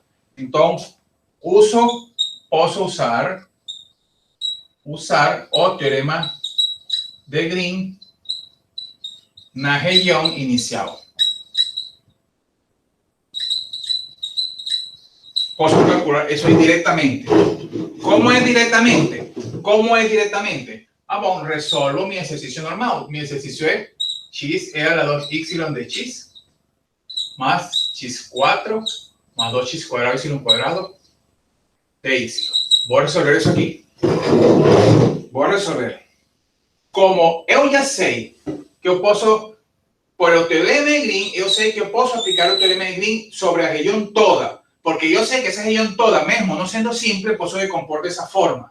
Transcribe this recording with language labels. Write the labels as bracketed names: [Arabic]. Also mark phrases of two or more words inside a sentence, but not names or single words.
[Portuguese] Então, posso usar o teorema de Green na região inicial. [Spanish] Posso calcular eso indirectamente. ¿Cómo es directamente? ¿Cómo es directamente? Ah, bom, resolvo mi ejercicio normal. Mi ejercicio es x elevado a 2y de x más x4 más 2x cuadrado y cuadrado de y. Voy a resolver [Portuguese] isso aqui. Vou resolver. Como eu já sei que eu posso, por o teorema de Green, eu sei que eu posso aplicar o teorema de Green sobre a região toda. Porque eu sei que essa região toda, mesmo não sendo simples, posso decompor dessa forma.